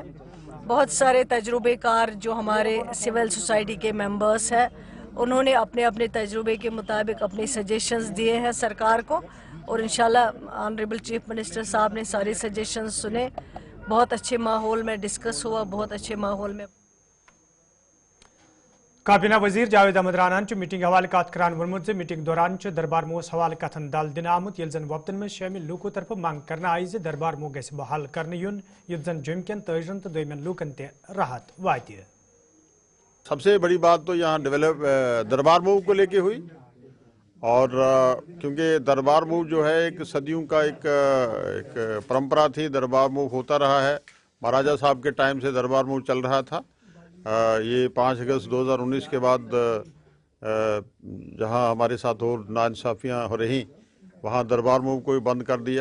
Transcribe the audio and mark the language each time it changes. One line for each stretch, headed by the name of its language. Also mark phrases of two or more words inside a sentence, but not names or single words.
Hindi: बहुत सारे तजुर्बेकार जो हमारे
English: civil society
Hindi: के मेंबर्स हैं, उन्होंने अपने अपने तजुर्बे के मुताबिक अपने सजेशंस दिए हैं सरकार को और इंशाल्लाह
English: honorable chief minister
Hindi: साहब ने सारे सजेशंस सुने। बहुत अच्छे माहौल में डिस्कस हुआ, बहुत अच्छे माहौल में।
Kashmiri: काबीना वजीर जावेद अहमद राना मीटिंग हवाले कात करान वोनमुत मीटिंग दौरान दरबार मोस हवाले कथन दाल दिन आमुत ये जन वक्तन में शामिल लूकों तरफ मांग करना आई दरबार मो गस बहाल करने युन युत जन जुमकन तजन तो दोमन लूकन ते राहत वात।
Hindi: सबसे बड़ी बात तो यहाँ दरबार मूव को लेके हुई, और क्योंकि दरबार मूव जो है एक सदियों का एक परंपरा थी, दरबार मूव होता रहा है। महाराजा साहब के टाइम से दरबार मूव चल रहा था। ये 5 अगस्त 2019 के बाद जहाँ हमारे साथ और नाइंसाफियाँ हो रही, वहाँ दरबार मूव को बंद कर दिया।